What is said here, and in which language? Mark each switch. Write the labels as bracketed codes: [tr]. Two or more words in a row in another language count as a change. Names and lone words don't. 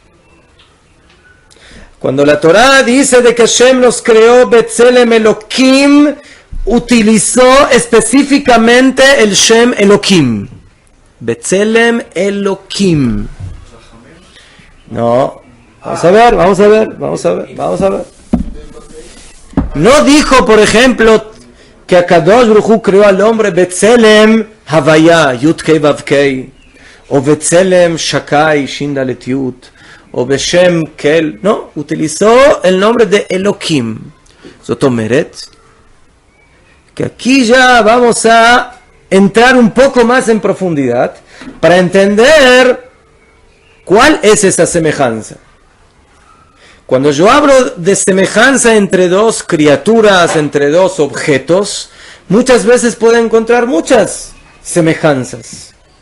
[es] Cuando la Torá dice de que Hashem los creó [he] בצלם אלוהים, [es] utilizó específicamente el [he] שם אלוהים. בצלם אלוהים. [es] No, vamos a ver. No dijo, por ejemplo, que [he] הקדוש ברוך הוא [es] creó al hombre [he] בצלם הוי״ה יוד קי ואו קי, [es] o [he] בצלם שד״י שין דלת יוד, [es] o [he] בשם א־ל. [es] No, utilizó el nombre de Elohim. [he] זאת אומרת, [es] que aquí ya vamos a entrar un poco más en profundidad para entender cuál es esa semejanza. Cuando yo hablo de semejanza entre dos criaturas, entre dos objetos, muchas veces puedo encontrar muchas semejanzas.